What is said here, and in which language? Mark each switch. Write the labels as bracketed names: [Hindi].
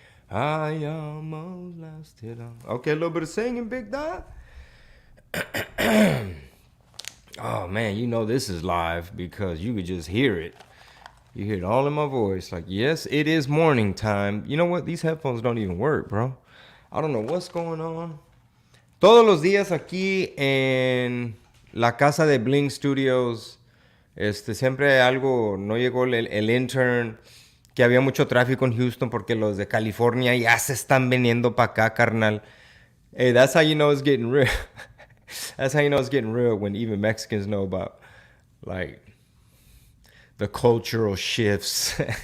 [English] I almost lost it all. Okay, a little bit of singing, Big Dog. Oh man, you know this is live because you could just hear it. You hear it all in my voice. Like, yes, it is morning time. You know what? These headphones don't even work, bro. I don't know what's going on. [Spanish] Todos los días aquí en la casa de Bling Studios, siempre algo, no llegó el intern, que había mucho tráfico en Houston porque los de California ya se están viniendo para acá, carnal. [English] Hey, that's how you know it's getting real. That's how you know it's getting real when even Mexicans know about, like, the cultural shifts.